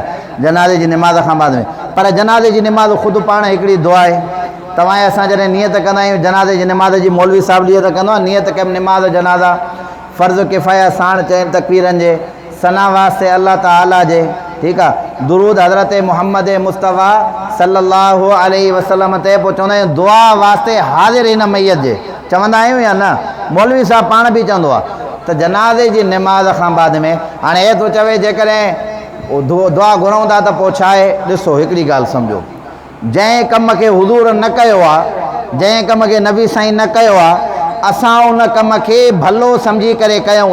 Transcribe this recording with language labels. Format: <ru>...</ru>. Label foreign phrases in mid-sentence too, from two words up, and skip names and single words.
<sd>जनाज़े जी निमाज़ खां बाद में, पर जनाज़े जी निमाज़ ख़ुदि पाण हिकिड़ी दुआ आहे। तव्हां असां जॾहिं नियत कंदा आहियूं जनाज़े जी निमाज़ जी, मौलवी साहिबु नियत कंदो आहे, नियत कयमि निमाज़ जनाज़ा फ़र्ज़ु किफ़ाया साण चइनि तकबीरनि जे, सना वास्ते</sd> <ar>الله تعالى</ar> <sd>जे, ठीकु आहे, दुरूद हज़रत मुहम्मद मुस्तफ़ा</sd> <ar>صلى الله عليه وسلم</ar> <sd>ते, पोइ चवंदा आहियूं दुआ वास्ते हाज़िर हिन मैयत जे, चवंदा आहियूं या न? मौलवी साहिबु पाण बि चवंदो आहे त जनाज़े जी निमाज़ खां बाद में। हाणे हे थो चवे जेकॾहिं दुआ घुरूं था त पोइ छा आहे? ॾिसो हिकिड़ी ॻाल्हि सम्झो, जंहिं कम खे हुज़ूर न कयो आहे, जंहिं कम खे नबी साईं न कयो आहे, असां उन कम खे भलो सम्झी करे कयूं।</sd>